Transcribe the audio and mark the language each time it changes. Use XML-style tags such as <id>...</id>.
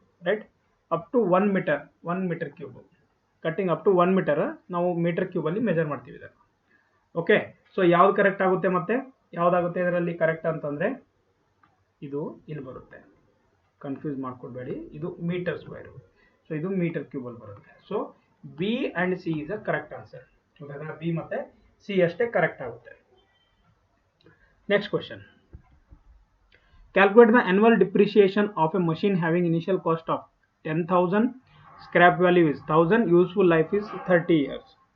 <kn>Right, up to 1 metre cube cutting up to 1 metre ನಾವು metre ಕ್ಯೂಬಲ್ಲಿ measure ಮಾಡ್ತೀವಿ ಇದನ್ನು. Okay, so ಯಾವ್ದು correct ಆಗುತ್ತೆ, ಮತ್ತೆ ಯಾವುದಾಗುತ್ತೆ ಇದರಲ್ಲಿ ಕರೆಕ್ಟ್ ಅಂತಂದರೆ ಇದು ಇಲ್ಲಿ ಬರುತ್ತೆ, ಕನ್ಫ್ಯೂಸ್ ಮಾಡ್ಕೊಳ್ಬೇಡಿ. ಇದು ಮೀಟರ್ ಸ್ಕ್ವೇರು, ಸೊ ಇದು ಮೀಟರ್ ಕ್ಯೂಬಲ್ಲಿ ಬರುತ್ತೆ.</kn> <en>So B and C is a correct answer.</en> <kn>B ಮತ್ತೆ C ಅಷ್ಟೇ ಕರೆಕ್ಟ್ ಆಗುತ್ತೆ.</kn> <en>Next question, calculate the annual depreciation of a machine having initial cost of 10,000, scrap value is 1,000, useful life is 30 years.</en>